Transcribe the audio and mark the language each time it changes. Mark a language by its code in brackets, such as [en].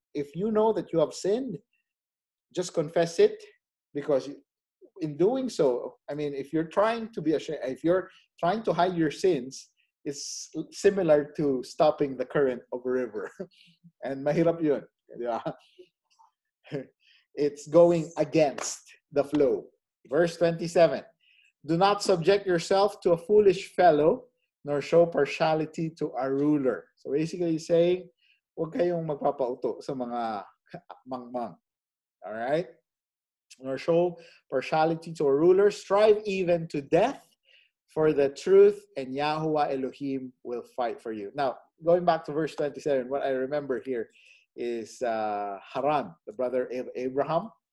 [en] If you know that you have sinned, just confess it, because in doing so, I mean, if you're trying to be ashamed, if you're trying to hide your sins, it's similar to stopping the current of a river. [tl] And mahirap yun. Di ba? [en] It's going against the flow. Verse 27. Do not subject yourself to a foolish fellow, nor show partiality to a ruler. So basically saying, [tl] huwag kayong magpapauto sa mga mangmang. [en] All right? Nor show partiality to a ruler. Strive even to death for the truth, and Yahuwah Elohim will fight for you. Now, going back to verse 27, what I remember here is Haran, the brother of Abraham.